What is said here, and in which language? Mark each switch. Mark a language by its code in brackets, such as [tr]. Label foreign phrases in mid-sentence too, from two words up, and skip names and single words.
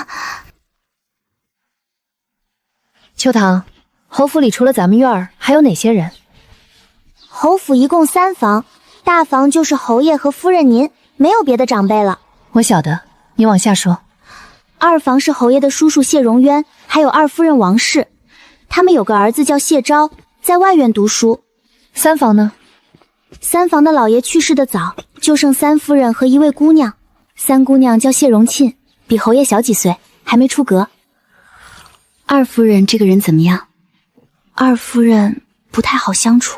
[zh] 秋堂，侯府里除了咱们院儿，还有哪些人？侯府一共3房，大房就是侯爷和夫人您，没有別的長輩了。我曉得，你往下說。 2房是侯爺的叔叔謝榮淵，還有2夫人王氏，他們有個兒子叫謝昭，在外院讀書。 3房呢？3房的老爺去世的早，就剩3夫人和1位姑娘。3姑娘叫謝榮沁，比侯爺小幾歲，還沒出閣。2夫人這個人怎麼樣？2夫人不太好相處。